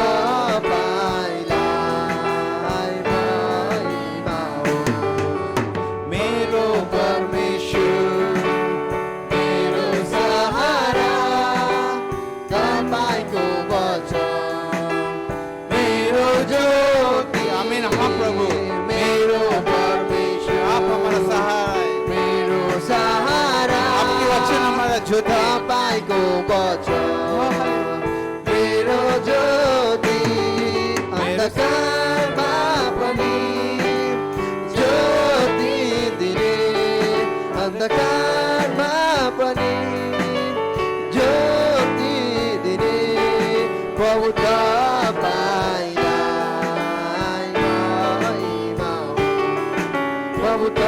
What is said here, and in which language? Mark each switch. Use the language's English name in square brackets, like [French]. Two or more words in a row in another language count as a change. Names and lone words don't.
[Nepali] तपाईँलाई महिमा हो मेरो परमेश्वर मेरो सहारा तपाईँको वचन मेरो ज्योति आमीन हाँ प्रभु मेरो परमेश्वर [Hindi] आप हमारा सहाय [Nepali] मेरो सहारा [Hindi] आपके वचन हमारा ज्योति [Nepali] तपाईँको वचन मेरो ज्योति अन्धकारमा पनि ज्योति दिने अन्धकारमा पनि ज्योति दिने प्रभु तपाईँलाई महिमा हो प्रभु